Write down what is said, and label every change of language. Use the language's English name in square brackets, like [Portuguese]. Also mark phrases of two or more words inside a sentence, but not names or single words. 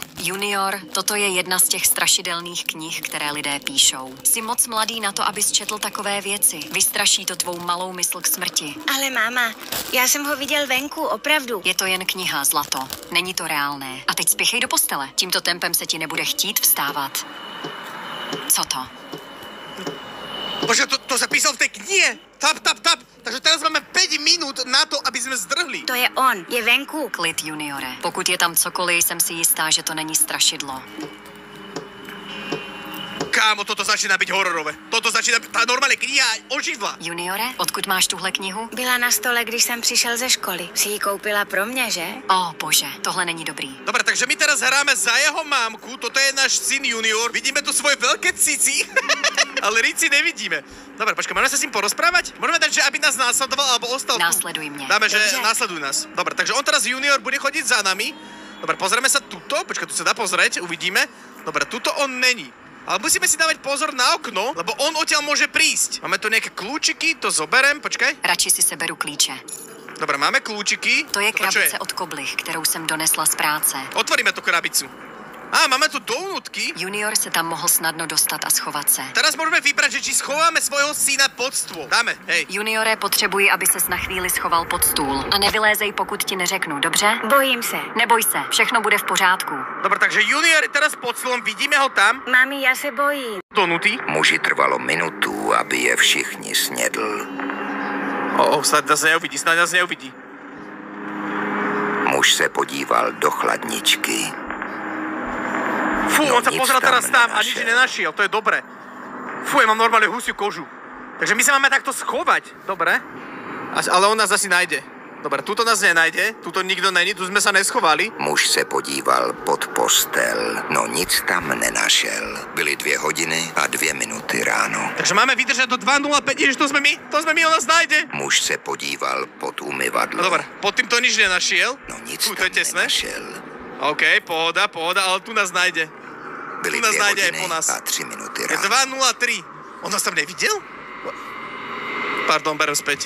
[Czech] Junior, toto je jedna z těch strašidelných knih, které lidé píšou. Jsi moc mladý na to, abys četl takové věci. Vystraší to tvou malou mysl k smrti. Ale máma, já jsem ho viděl venku, opravdu. Je to jen kniha, zlato. Není to reálné. A teď spěchej do postele. Tímto tempem se ti nebude chtít vstávat. Co to? [Slovak] Bože, to zapísal v tej knihe. Tap. Takže teraz máme 5 minút na to, aby sme zdrhli. [Czech] To je on, je venku. Klid, juniore. Pokud je tam cokoliv, jsem si jistá, že to není strašidlo. [Slovak] Kámo, toto začína byť hororové. Toto začína byť, tá normálne kniha oživla. [Czech] Juniore, odkud máš tuhle knihu? Byla na stole, když jsem přišel ze školy. Si ji koupila pro mě, že? Ó, bože, tohle není dobrý. [Slovak] Dobre, takže my teraz hráme za jeho mámku. Toto je náš syn Junior. Vidíme tu svoje veľké cici, ale Rici nevidíme. Dobre, počkaj, môžeme sa s ním porozprávať? Môžeme dať, že aby nás následoval, alebo ostal tu? Následuj mňa. Dáme, že [Czech] Dobře. [Slovak] následuj nás. Dobre, takže on teraz Junior bude chodiť za nami. Dobre, pozrieme sa tuto. Počkaj, tu sa dá pozrieť, uvidíme. Dobre, tuto on není. Ale musíme si dávať pozor na okno, lebo on odtiaľ môže prísť. Máme tu nejaké kľúčiky, to zoberem, počkaj. [Czech] Radši si seberu klíče. [Slovak] Dobre, máme kľúčiky. [Czech] To je [Slovak] čo je? [Czech] krabice od koblich, kterou jsem donesla z práce. [Slovak] Otvoríme tú krabicu. Máme tu donutky. [Czech] Junior se tam mohl snadno dostat a schovat se. [Slovak] Teraz môžeme vybrať, že či schováme svojho syna pod stôl. Dáme, hej. [Czech] Juniore, potřebuji, aby ses na chvíli schoval pod stůl. A nevylézej, pokud ti neřeknu, dobře? Bojím se. Neboj se, všechno bude v pořádku. [Slovak] Dobre, takže Junior je teraz pod stolom, vidíme ho tam. [Czech] Mami, já se bojím. Donutý. Muži trvalo minutu, aby je všichni snědl. Snad nás neuvidí. Muž se podíval do chladničky. Fú, No, [Slovak] on sa [Czech] nic [Slovak] pozrel [Czech] tam [Slovak] teraz tam a nič nenašiel. nenašiel, to je dobré. Fú, ja mám normálne husiu kožu. Takže my sa máme takto schovať, dobre? Ale on nás asi nájde. Dobre, tuto nás nenajde, tuto nikto není, tu sme sa neschovali. [Czech] Muž se podíval pod postel, no nic tam nenašel. Byly 2 hodiny a 2 minuty ráno. [Slovak] Takže máme vydržať do 2:05, ježiš, to sme my, on nás nájde. [Czech] Muž se podíval pod umyvadlo. [Slovak] No dobre, pod tým to nič nenašiel. [Czech] No nic [Slovak] Tu, to tam je tesné. [Czech] nenašel. [Slovak] OK, pohoda, ale tu nás nájde. [Czech] Byly [Slovak] Tu nás [Czech] 2 [Slovak] nájde aj [Czech] hodiny [Slovak] po nás. [Czech] a 3 minuty [Slovak] Je [Czech] ráno. [Slovak] 2:03. On nás tam nevidel? Pardon, berem späť.